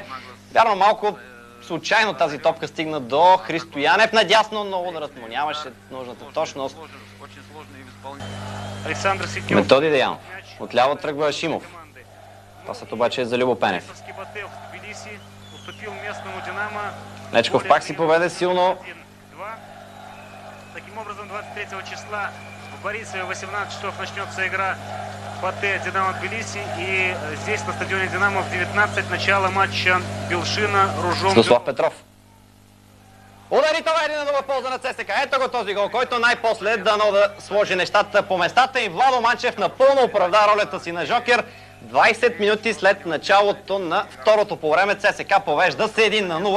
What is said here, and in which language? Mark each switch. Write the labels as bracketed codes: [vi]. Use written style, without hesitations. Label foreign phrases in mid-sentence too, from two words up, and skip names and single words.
[bg] Вярно, малко случайно тази топка стигна до Христо Янев. Надясно, но ударът му нямаше нужната точност. Методи Деянов. Отляво тръгва Шимов. Пасът обаче е за Любо Пенев. Лечков пак си поведе силно. [ru] Таким образом, 23 числа в Борисе в 18 часов начнется игра ПАТЭ Динамо Тбилиси. И здесь на стадионе Динамо в 19 начало матча Билшина Ружом. [bg] Святослав Петров. Удари това 1-0 в полза на ЦСКА. Ето го този гол, който най-после дано да сложи нещата по местата. И Владо Манчев напълно оправда ролята си на жокер. 20 минути след началото на второто полувреме ЦСКА повежда с 1-0.